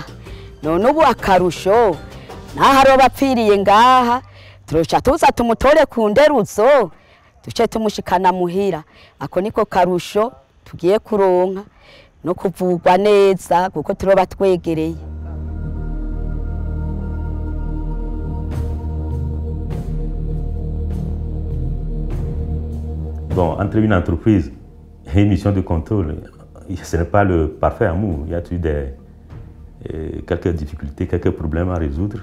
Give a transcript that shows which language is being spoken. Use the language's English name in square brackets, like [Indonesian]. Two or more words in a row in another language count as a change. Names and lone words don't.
[Rundi] None ubu akarusho naho aroba apfiriye ngaha turoca tuza tumutore ku nderuzo duce tumushikana muhira. Ako niko karusho tugiye kuronka no kuvugwa neza kuko turoba twegereye. [French] Bon, entre une entreprise et une mission de contrôle, ce n'est pas le parfait amour. Il y a eu quelques difficultés, quelques problèmes à résoudre.